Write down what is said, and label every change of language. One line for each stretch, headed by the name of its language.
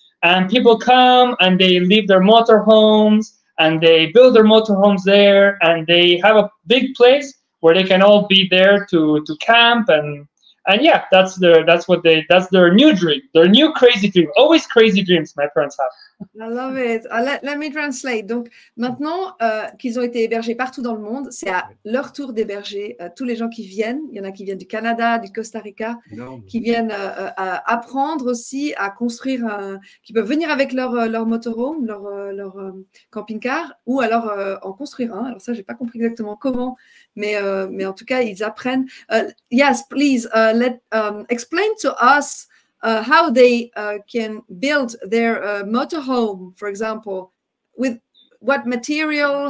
English: And people come and they leave their motorhomes and they build their motorhomes there, and they have a big place where they can all be there to camp and yeah, that's their new dream, their new crazy dream. Always crazy dreams my parents have. I love it. Let me translate.
French: Donc maintenant qu'ils ont été hébergés partout dans le monde, c'est à leur tour d'héberger tous les gens qui viennent. Il y en a qui viennent du Canada, du Costa Rica, qui viennent apprendre aussi à construire, qui peuvent venir avec leur motorhome, leur camping-car, ou alors en construire un. Alors ça, j'ai pas compris exactement comment, mais en tout cas, ils apprennent.
English: Yes, please, explain to us how they can build their motorhome, for example, with what material?